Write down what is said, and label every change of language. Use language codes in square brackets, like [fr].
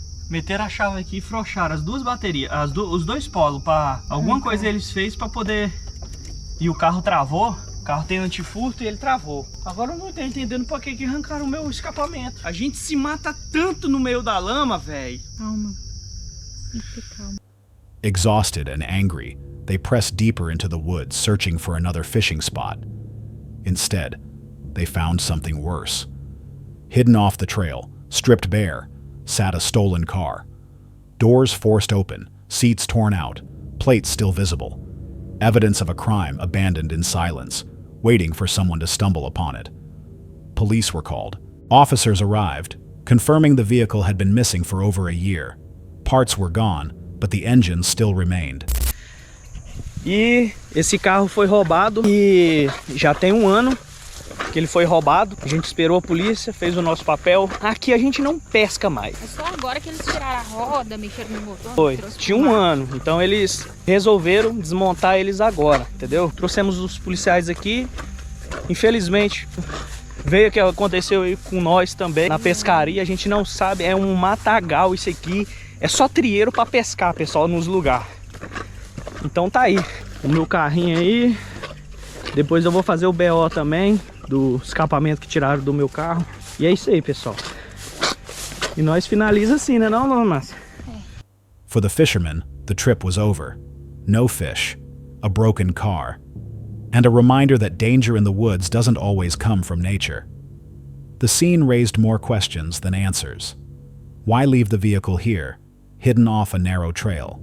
[pt] Meteram a chave aqui e frouxaram as duas baterias. Os dois polos. Alguma coisa eles fez pra poder... E o carro travou. O carro tem antifurto e ele travou. Agora eu não tô entendendo por que arrancaram o meu escapamento. A gente se mata tanto no meio da lama, velho. Calma. Calma. [en] Exhausted and angry, they pressed deeper into the woods, searching for another fishing spot. Instead, they found something worse. Hidden off the trail, stripped bare, sat a stolen car. Doors forced open, seats torn out, plates still visible. Evidence of a crime abandoned in silence, waiting for someone to stumble upon it. Police were called. Officers arrived, confirming the vehicle had been missing for over a year. Parts were gone, but the engine still remained. [pt] E esse carro foi roubado e já tem um ano que ele foi roubado. A gente esperou a polícia, fez o nosso papel. Aqui a gente não pesca mais. É só agora que eles tiraram a roda, mexeram no motor. Foi, tinha um ano. Então eles resolveram desmontar eles agora, entendeu? Trouxemos os policiais aqui. Infelizmente, veio o que aconteceu aí com nós também na pescaria. A gente não sabe, é um matagal isso aqui. É só trieiro para pescar, pessoal, nos lugares. Então tá aí, o meu carrinho aí. Depois eu vou fazer o BO também do escapamento que tiraram do meu carro. E é isso aí, pessoal. E nós finaliza assim, né, não, Márcia? [en] For the fishermen, the trip was over. No fish, a broken car, and a reminder that danger in the woods doesn't always come from nature. The scene raised more questions than answers. Why leave the vehicle here, hidden off a narrow trail?